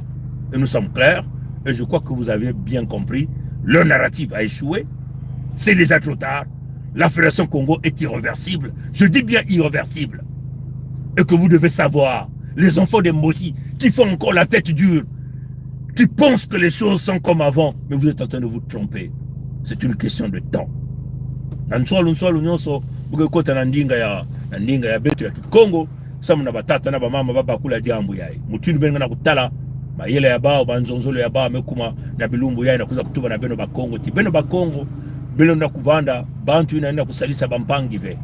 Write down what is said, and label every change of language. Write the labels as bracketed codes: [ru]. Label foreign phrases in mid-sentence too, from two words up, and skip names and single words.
[fr] Et nous sommes clairs, et je crois que vous avez bien compris, leur narrative a échoué, c'est déjà trop tard, la Fédération Congo est irréversible, je dis bien irréversible. Et que vous devez savoir, les enfants des Mossi qui font encore la tête dure, qui pensent que les choses sont comme avant, mais vous êtes en train de vous tromper. C'est une question de temps. [kg] Congo, samuna batata na bamama babakula jambu yayi. Mutini benga na kutala mayele ya bao banzonzolo ya bao mekuma na bilumbu yayi na kuza kutuba na beno bakongo ti beno bakongo beno na kuvanda bantu inaenda kusalisa bampangi ve.